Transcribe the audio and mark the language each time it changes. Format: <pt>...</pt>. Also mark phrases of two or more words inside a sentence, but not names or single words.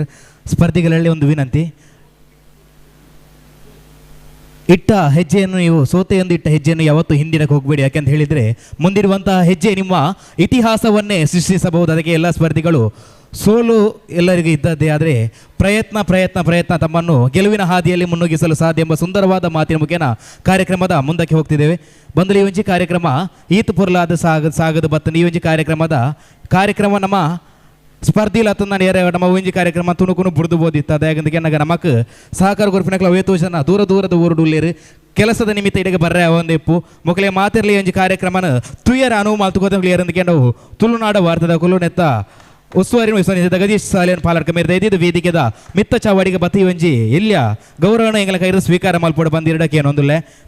<kn>ಸ್ಪರ್ಧಿಗಳಲ್ಲಿ ಒಂದು ವಿನಂತಿ, ಇಟ್ಟ ಹೆಜ್ಜೆಯನ್ನು ನೀವು ಸೋತೆಯೊಂದು ಇಟ್ಟ ಹೆಜ್ಜೆಯನ್ನು ಯಾವತ್ತೂ ಹಿಂದಿನಕ್ಕೆ ಹೋಗಬೇಡಿ. ಯಾಕೆಂತ ಹೇಳಿದರೆ ಮುಂದಿರುವಂತಹ ಹೆಜ್ಜೆ ನಿಮ್ಮ ಇತಿಹಾಸವನ್ನೇ ಸೃಷ್ಟಿಸಬಹುದು. ಅದಕ್ಕೆ ಎಲ್ಲ ಸ್ಪರ್ಧಿಗಳು ಸೋಲು ಎಲ್ಲರಿಗೂ ಇದ್ದದ್ದೇ, ಆದರೆ ಪ್ರಯತ್ನ ತಮ್ಮನ್ನು ಗೆಲುವಿನ ಹಾದಿಯಲ್ಲಿ ಮುನ್ನುಗ್ಗಿಸಲು ಸಾಧ್ಯ ಎಂಬ ಸುಂದರವಾದ ಮಾತಿನ ಮುಖೇನ ಕಾರ್ಯಕ್ರಮದ ಮುಂದಕ್ಕೆ ಹೋಗ್ತಿದ್ದೇವೆ.</kn> <tcy>ಬಂದು ಈ ಒಂಜಿ ಕಾರ್ಯಕ್ರಮ ಈತ್ ಪುರ್ಲಾದ ಸಾಗದು ಬತ್ತನ ಈ ಒಂಜಿ ಕಾರ್ಯಕ್ರಮ ನಮ್ಮ ಸ್ಪರ್ಧಿಲ ಅತ್ತ ನೇರ ನಮ್ಮ ಒಂಜಿ ಕಾರ್ಯಕ್ರಮ ತುಣುಕುನು ಬುಡ್ದು ಬೋದಿತ್ತು. ಅದಾಗಂದಕ್ಕೆ ನಮಗೆ ಸಹಕಾರ ಗುರುಪಿನಕ್ಲ ವೇತೋಜನ ದೂರದ ಊರುಡುಲ್ಲೇರು ಕೆಲಸದ ನಿಮಿತ್ತ ಇಡೆಗೆ ಬರ್ರೆ ಒಂದೆಪ್ಪು ಮೊಕಲೆ ಮಾತಿರಲಿ ಒಂಜಿ ಕಾರ್ಯಕ್ರಮನ ತುಯರ ಅನುವು ಮಾತುಕೋದಂಗೆ ನಾವು ತುಳುನಾಡ ವಾರ್ತೆದ ಕುಲುನೆತ್ತ ಉಸ್ತುವಾರಿ ವಹಿಸಿದ ಜಗದೀಶ್ ಸಾಲಿಯನ್ ಪಾಲಕ ಮೇರೆ ಇದ್ದಿದ್ದು ವೇದಿಕೆದ ಮಿತ್ತ ಚಾವಾಡಿಗೆ ಬತ್ತಿ ಒಂಜಿ ಎಲ್ಲಿಯ ಗೌರವನ ಎಂಗಳ ಕೈರು ಸ್ವೀಕಾರ ಮಲ್ಪಡು ಬಂದಿರಡಕ್ಕೆ ಏನೊಂದುಲ್ಲೆ</tcy>